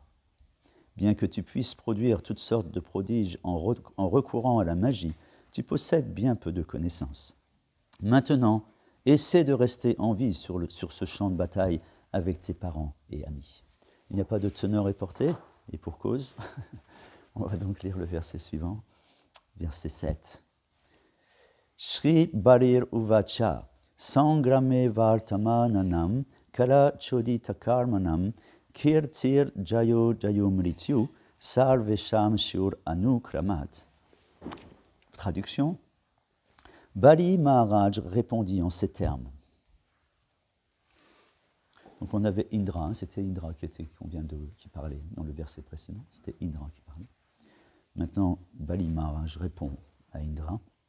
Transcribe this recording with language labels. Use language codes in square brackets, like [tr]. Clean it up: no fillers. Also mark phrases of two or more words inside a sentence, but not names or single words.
[fr] Bien que tu puisses produire toutes sortes de prodiges en recourant à la magie, tu possèdes bien peu de connaissances. Maintenant, essaie de rester en vie sur ce champ de bataille avec tes parents et amis. Il n'y a pas de teneur éportée, et pour cause. On va donc lire le verset suivant, verset 7. [sa] श्री बलिर् उवाच, सङ्ग्रामे वर्तमानानां, काल चोदित कर्मणाम्, कीर्तिर् जयो जयोमृत्यु, सर्वेषां शुर् अनुक्रमात्. [fr] Traduction. Bali Maharaj répondit en ces termes. Donc on avait Indra, c'était Indra qui parlait dans le verset précédent, c'était Indra qui parlait. Maintenant, Bali Maharaj répond à Indra.